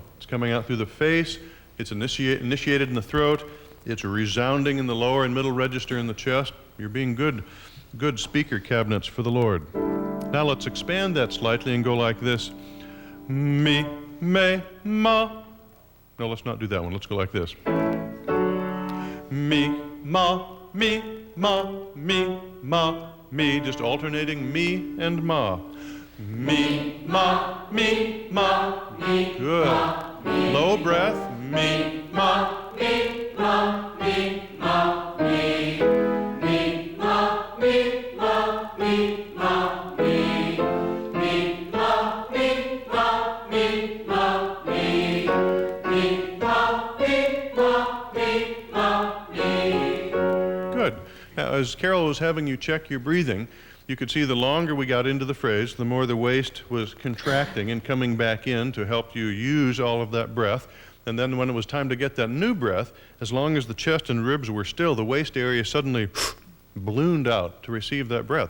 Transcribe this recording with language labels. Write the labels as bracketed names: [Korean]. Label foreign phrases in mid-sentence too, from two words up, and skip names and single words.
[English] It's coming out through the face, it's initiated in the throat, it's resounding in the lower and middle register in the chest. You're being good speaker cabinets for the Lord. Now let's expand that slightly and go like this. Me, me, ma. No, let's not do that one. Let's go like this. Me, ma, me, ma, me, ma, me. Just alternating me and ma. Me, ma, me, ma, me. Good. Ma, me, low breath. Me, ma, me, ma, me, ma, me. Me, ma, me, ma, me, ma, me. Me, ma, me, ma, me, ma, me. Me, ma, me, ma, me, ma, me. Good. Now, as Carol was having you check your breathing, you could see the longer we got into the phrase, the more the waist was contracting and coming back in to help you use all of that breath. And then when it was time to get that new breath, as long as the chest and ribs were still, the waist area suddenly ballooned out to receive that breath.